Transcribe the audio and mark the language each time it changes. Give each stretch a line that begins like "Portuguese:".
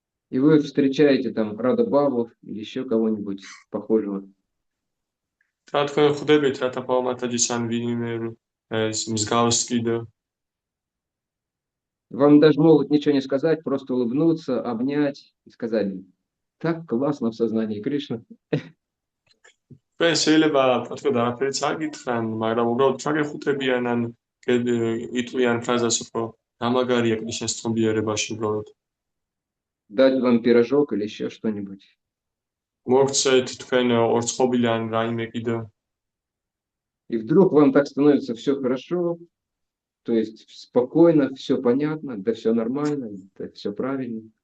Russian: И вы встречаете там Рада Бабов или еще кого-нибудь похожего.
Georgian: და თქვენ ხვდებით რათა პავმათაჯის ან ვინმე მსგავს კიდე.
Russian: Вам даже могут ничего не сказать, просто улыбнуться, обнять и сказать: так классно в сознании Кришны.
Georgian: თქვენ შეიძლება თქვენ არაფერიც არ გითხრან, მაგრამ უბრალოდ ჩაგეხუთებიან ან იტყვიან ფრაზას, რომ გამაგარია კრიშნას ცნობიერებაში უბრალოდ.
Russian: Дать вам пирожок или еще что-нибудь.
Georgian: მოგცეთ თქვენ ორცხობილი ან რაიმე კიდე.
Russian: И вдруг вам так становится все хорошо, то есть спокойно, все понятно, да все нормально, да все правильно.